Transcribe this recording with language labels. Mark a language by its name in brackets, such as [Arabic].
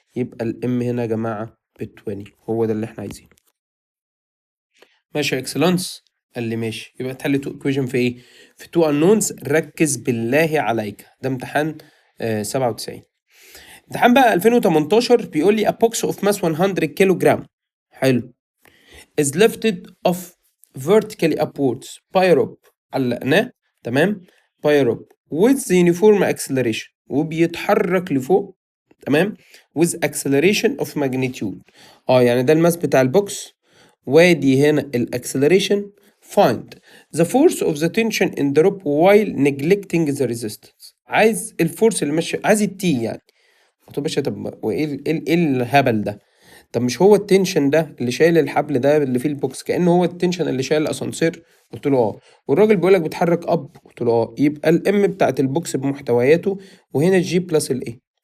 [Arabic] يبقى الام هنا يا جماعه ب 20. هو ده اللي احنا عايزينه. ماشي يا اكسلانس. قال لي ماشي. يبقى تحل تو ايكويشن في ايه؟ في تو انونز. ركز بالله عليك، ده امتحان 97. امتحان بقى 2018 بيقول لي [English] a box of mass 100 kilogram. [Arabic] حلو. [English] is lifted off vertically upwards by a rope. [Arabic] علقناه. تمام. [English] by a rope with the uniform acceleration. [Arabic] وبيتحرك لفوق. تمام. [English] with acceleration of magnitude. [Arabic] يعني ده الماس بتاع البوكس، وادي هنا الاكسلريشن. [English] find the force of the tension in the rope while neglecting the resistance. [Arabic] عايز الفورس اللي ماشي، عايز التي يعني. قلت له باشا طب وايه إيه الهبل ده؟ طب مش هو التنشن ده اللي شايل الحبل ده اللي فيه البوكس كأنه هو التنشن اللي شايل الاسانسير؟ قلت له اه. والراجل بيقول لك بيتحرك اب. قلت له اه. يبقى الام بتاعت البوكس بمحتوياته، وهنا الجي بلس الايه.